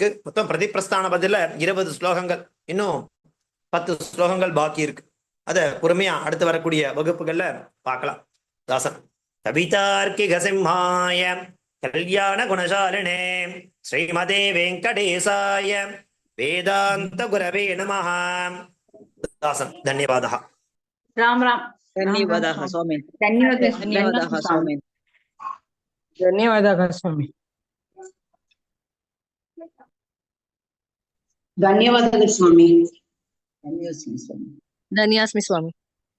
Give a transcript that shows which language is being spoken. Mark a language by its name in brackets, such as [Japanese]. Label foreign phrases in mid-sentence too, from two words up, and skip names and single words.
[Tamil] மொத்தம் பிரதிபிரஸ்தான பதில 20 ஸ்லோகங்கள், இன்னும் 10 ஸ்லோகங்கள் பாக்கி இருக்கு. அத பொறுமையா அடுத்து வரக்கூடிய வகுப்புகள்ல பார்க்கலாம். [Sanskrit] दासन् कवितार्किक सिंहाय कल्याण गुणशालिने श्रीमते वेङ्कटेशाय वेदान्त गुरवे नमः. தாசன் धन्यवादः. राम राम. धन्यवादाः स्वामी. धन्यवादाः स्वामी. धन्यवादाः स्वामी. धन्यवादाः स्वामी. धन्योऽस्मि स्वामी.